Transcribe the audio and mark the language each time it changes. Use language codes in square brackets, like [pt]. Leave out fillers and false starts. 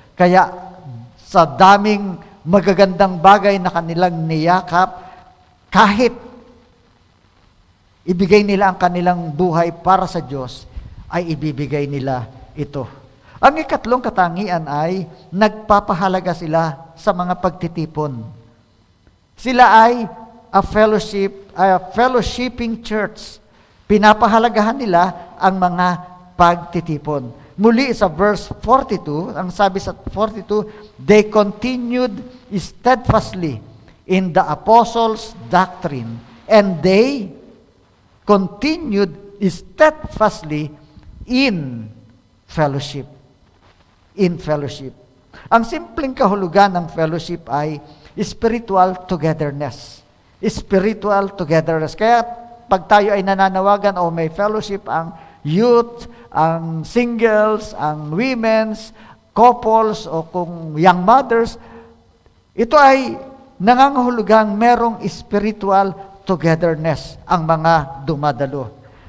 [tl] Kaya sa daming magagandang bagay na kanilang niyakap, kahit ibigay nila ang kanilang buhay para sa Diyos, ay ibibigay nila ito. Ang ikatlong katangian ay nagpapahalaga sila sa mga pagtitipon. Sila ay [en] a fellowshipping church. [tl] Pinapahalagahan nila ang mga pagtitipon. Muli sa verse 42, ang sabi sa 42, [en] they continued steadfastly in the apostles' doctrine, and they continued steadfastly in fellowship. In fellowship. [tl] Ang simpleng kahulugan ng fellowship ay [en] spiritual togetherness. Spiritual togetherness. [tl] Kaya pag tayo ay nananawagan o may fellowship, ang youth, ang singles, ang women's, couples, o kung young mothers, ito ay nangangahulugang merong spiritual togetherness ang mga dumadalo.